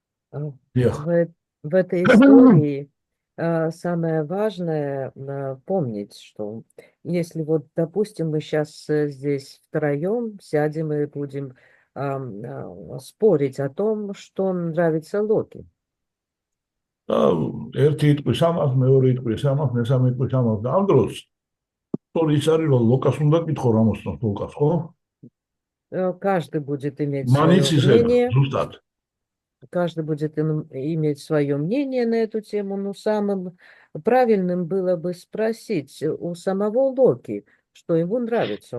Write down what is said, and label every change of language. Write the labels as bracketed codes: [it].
[ru] В этой истории самое важное помнить, что если вот, допустим, мы сейчас здесь втроем сядем и будем спорить о том, что нравится Локи. [ka] ერთი იტყვის ამას, მეორე იტყვის ამას, მესამე იტყვის ამას და ამ დროს ის არის რომ ლოკას უნდა კითხო რა მოსწონს ლოკას, ხო? [ru] Каждый будет иметь свое мнение. Каждый будет иметь свое мнение на эту тему, но самым правильным было бы спросить у самого Локи, что ему нравится.